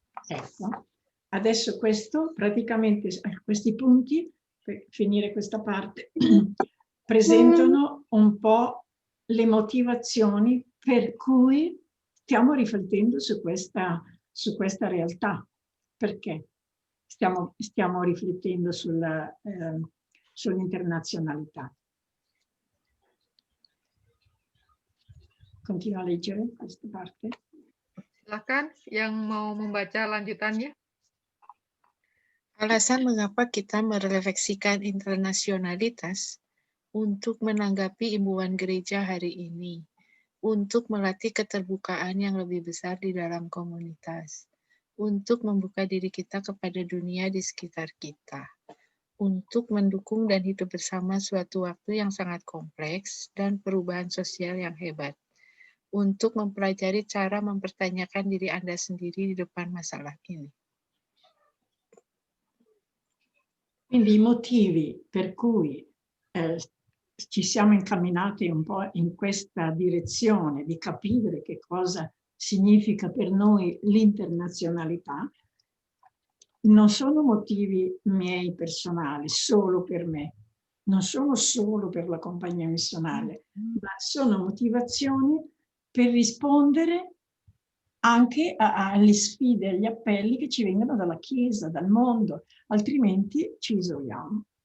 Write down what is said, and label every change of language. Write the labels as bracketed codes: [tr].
[it] Ecco, adesso questo praticamente, questi punti, per finire questa parte, presentano un po' le motivazioni per cui stiamo riflettendo su questa realtà. Perché stiamo riflettendo sull'internazionalità. Continua a leggere questa parte. [id] Silakan yang mau membaca lanjutannya. Alasan mengapa kita merefleksikan internasionalitas untuk menanggapi imbauan gereja hari ini, untuk melatih keterbukaan yang lebih besar di dalam komunitas, untuk membuka diri kita kepada dunia di sekitar kita, untuk mendukung dan hidup bersama suatu waktu yang sangat kompleks dan perubahan sosial yang hebat, untuk mempelajari cara mempertanyakan diri Anda sendiri di depan masalah ini. [it] Quindi i motivi per cui ci siamo incamminati un po' in questa direzione di capire che cosa significa per noi l'internazionalità non sono motivi miei personali, solo per me, non sono solo per la compagnia missionaria, ma sono motivazioni per rispondere anche alle sfide, agli appelli che ci vengono dalla Chiesa, dal mondo, altrimenti ci isoliamo.